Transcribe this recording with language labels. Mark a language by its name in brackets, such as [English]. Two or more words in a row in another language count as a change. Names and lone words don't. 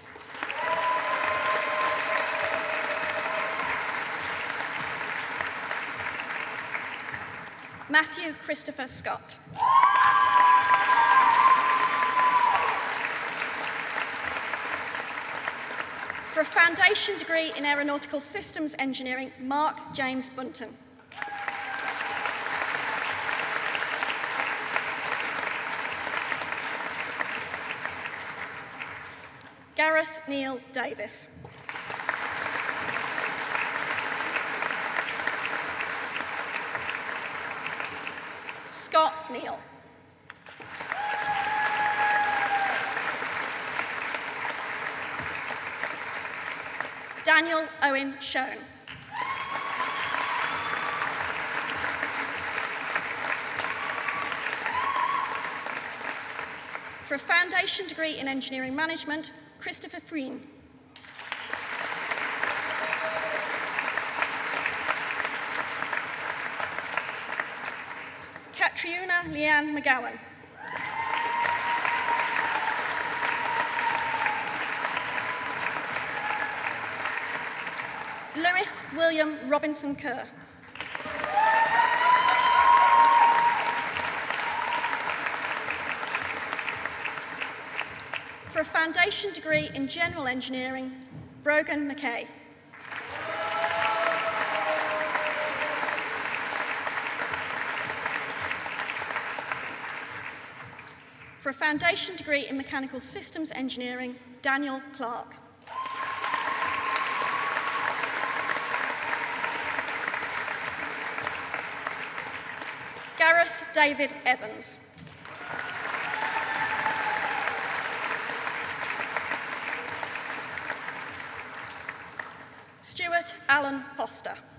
[English] Matthew Christopher Scott. For a foundation degree in aeronautical systems engineering, Mark James Bunton. Gareth Neil Davis. Scott Neal. Daniel Owen Schoen. For a foundation degree in engineering management, Christopher Freen. Catriona Leanne McGowan. Lewis William Robinson Kerr. For a foundation degree in general engineering, Brogan McKay. For a foundation degree in mechanical systems engineering, Daniel Clark. Gareth David Evans. Stuart Alan Foster.